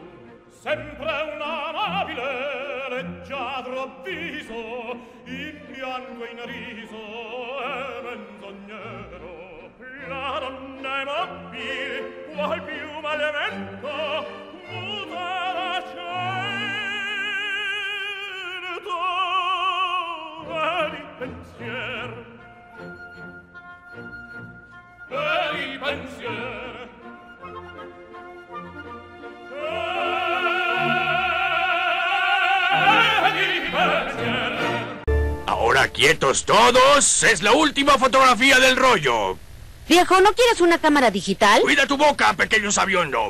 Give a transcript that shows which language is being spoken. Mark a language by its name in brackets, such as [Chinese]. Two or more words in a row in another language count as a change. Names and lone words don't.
[Italian] sempre un amabile leggiadro viso in pianto e in riso e menzognero la donna è mobile qual piuma al vento muta l'accento e di pensiero di pensiero [Spanish] Ahora quietos todos, es la última fotografía del rollo. Viejo, ¿no quieres una cámara digital? Cuida tu boca, pequeño sabiondo.